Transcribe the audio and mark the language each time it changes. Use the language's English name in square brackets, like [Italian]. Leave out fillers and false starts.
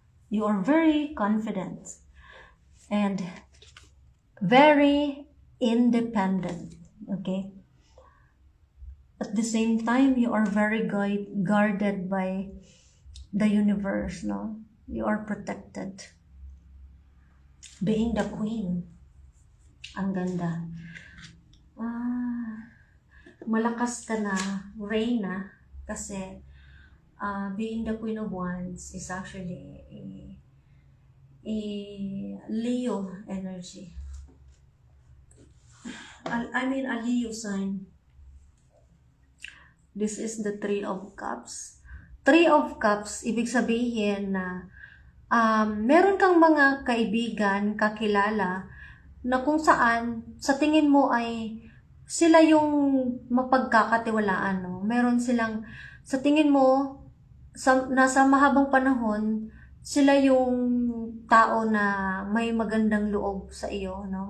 [English] You are very confident and very independent, okay? At the same time, you are very guarded by the universe, no? You are protected. Being the queen, [Filipino] ang ganda. Malakas ka na, Reyna, kasi [English] being the Queen of Wands is actually a Leo energy. I mean a Leo sign. This is the Three of Cups. [Filipino] Three of Cups, ibig sabihin na meron kang mga kaibigan, kakilala, na kung saan sa tingin mo ay sila yung mapagkakatiwalaan, no? Meron silang, sa tingin mo, nasa mahabang panahon, sila yung tao na may magandang loob sa iyo, no?